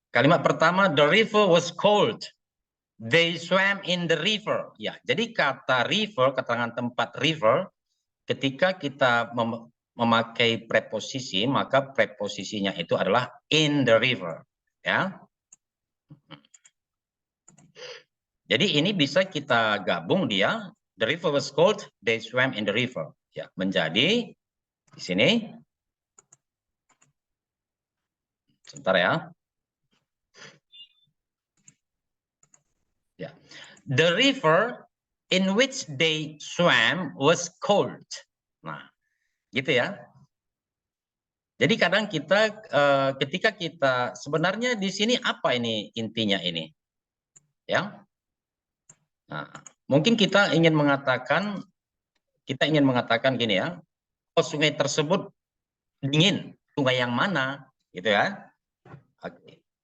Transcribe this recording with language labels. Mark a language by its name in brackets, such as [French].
[Indonesian] Kalimat pertama, [English] the river was cold. They swam in the river. [Indonesian] Ya, jadi kata river, keterangan tempat river, ketika kita memakai preposisi, maka preposisinya itu adalah [English] in the river. [Indonesian] Ya. Jadi ini bisa kita gabung dia, [English] the river was cold, they swam in the river. [Indonesian] Ya, menjadi di sini. Sebentar ya. Ya. [English] The river in which they swam was cold. [Indonesian] Nah, gitu ya. Jadi kadang kita ketika kita sebenarnya di sini apa ini intinya ini? Ya. Nah, mungkin kita ingin mengatakan gini ya. Oh, sungai tersebut dingin. Sungai yang mana? Gitu ya. Oke.